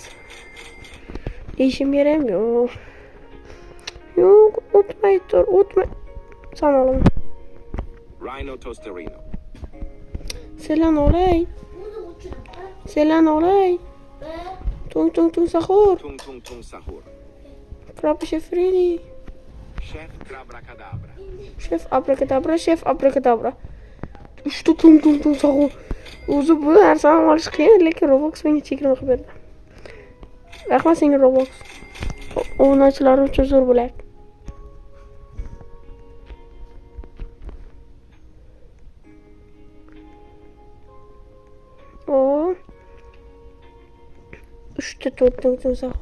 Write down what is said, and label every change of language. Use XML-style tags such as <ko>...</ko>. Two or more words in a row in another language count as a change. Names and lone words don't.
<uz>Deyishim kerak yo'q. Yo'q, o'tmay. Sana olaman. Rhino tosterino. Selan olay. Tung sahur. Tung sahur. Krab chef ready. Chef Abracadabra. Chef Abracadabra. Uchta tung sahur. O'zi bu narsani olish qiyin, lekin Roblox menga chegirma qilib berdi. Rahmat senga Roblox. O'yinchilar uchun zo'r bo'lyapti. Uchta tung sahur.</uz>